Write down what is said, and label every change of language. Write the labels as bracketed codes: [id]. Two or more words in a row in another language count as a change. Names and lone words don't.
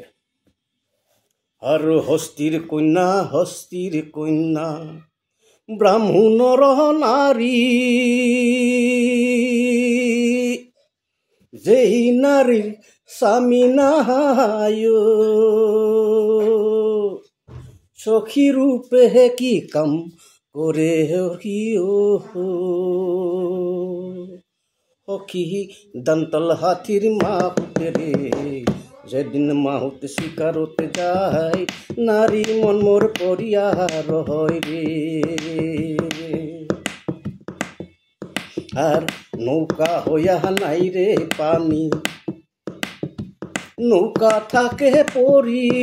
[as] আৰু হস্তিৰ কন্যা ব্ৰাহ্মণৰ নাৰী, যেই নাৰীৰ স্বামী নাই, সখী ৰূপে কি কাম কৰে সখী দান্তাল হাতীৰ মাহুতেৰে, [bn] যেদিন মাহুতে শিকারতে যায়, নারী মন মোর পরিয়ার হয় রে। আর নৌকা হইয়া নাই রে পানি, নৌকা থাকে পরি,